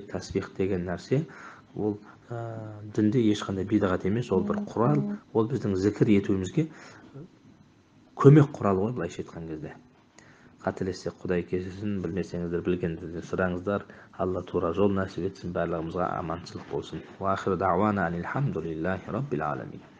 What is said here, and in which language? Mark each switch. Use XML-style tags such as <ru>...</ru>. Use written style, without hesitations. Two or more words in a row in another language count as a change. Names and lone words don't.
<kk>Тәсбих деген нәрсе ол дінде ешқандай бидғат емес, ол бір құрал, ол біздің зікір етуімізге көмек құралы ғой, былайша айтқан кезде. Қателессек Құдай кешірсін, білмесеңіздер білгендерден сұраңыздар. Алла тура жол нәсіп етсін, барлығымызға аманшылық болсын.</kk> <ar>وآخر دعوانا أن الحمد لله رب العالمين.</ar>